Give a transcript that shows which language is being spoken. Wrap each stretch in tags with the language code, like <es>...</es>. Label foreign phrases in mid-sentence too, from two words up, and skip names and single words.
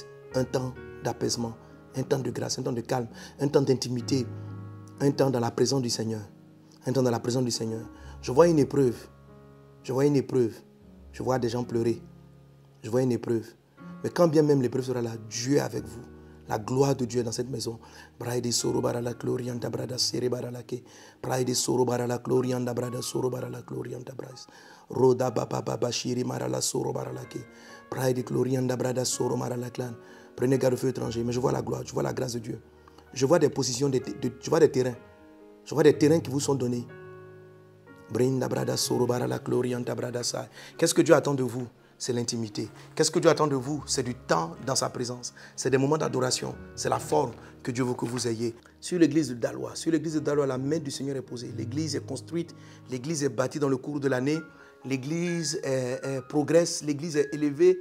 <fr>Un temps d'apaisement, un temps de grâce, un temps de calme, un temps d'intimité, un temps dans la présence du Seigneur. Un temps dans la présence du Seigneur. Je vois une épreuve. Je vois une épreuve. Je vois des gens pleurer. Je vois une épreuve. Mais quand bien même l'épreuve sera là, Dieu est avec vous. La gloire de Dieu est dans cette maison. Braide soro barala glorianda brada sere baralake. Braide soro barala glorianda brada soro barala glorianda bras. Roda baba baba shiri marala soro baralake. Braide glorianda brada soro marala clan. Prenez garde au feu étranger, mais je vois la gloire, je vois la grâce de Dieu. Je vois des positions, je vois des terrains. Je vois des terrains qui vous sont donnés. Brinda brada soro barala glorianda brada sa. Qu'est-ce que Dieu attend de vous? C'est l'intimité. Qu'est-ce que Dieu attend de vous? C'est du temps dans sa présence. C'est des moments d'adoration. C'est la forme que Dieu veut que vous ayez. Sur l'église de Dalois, la main du Seigneur est posée. L'église est construite. L'église est bâtie dans le cours de l'année. L'église progresse. L'église est élevée.</fr>